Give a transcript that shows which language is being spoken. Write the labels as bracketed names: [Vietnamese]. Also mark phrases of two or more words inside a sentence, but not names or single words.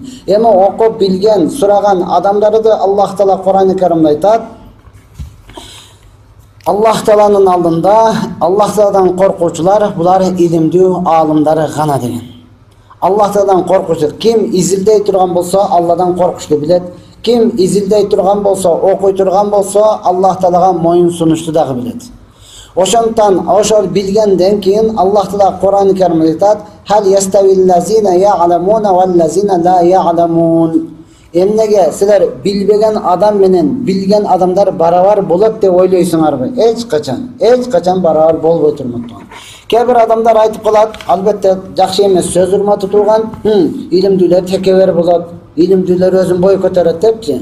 [Kyrgyz] Эми оку билген, сураган адамдарды Аллах Таала Кур'ан-ы Каримде айтат: Аллах Тааланын алдында Аллах Тааладан коркуучулар булар илимдүү аалымдары гана деген. Аллах Тааладан коркуучу ким изилдей турган болсо Алладан коркушту билет. Ким изилдей турган болсо, окуй турган болсо Аллах Таалага моюн сунушту дагы билет. Ошондон ошол билгенден кийин Аллах Таала Кур'ан-ы Каримде айтат: [Arabic] "هل يستوي الذين يعلمون والذين لا يعلمون". [Kyrgyz] Эмнеге силер билбеген адам менен билген адамдар барабар болот деп ойлойсуңарбы? Эч качан барабар болбой турмак. Кээ бир адамдар айтып калат, албетте жакшы эмес сөз урматы турган, илимдүүлөр текебер болот, илимдүүлөр өзүн бой көтөрөт депчи.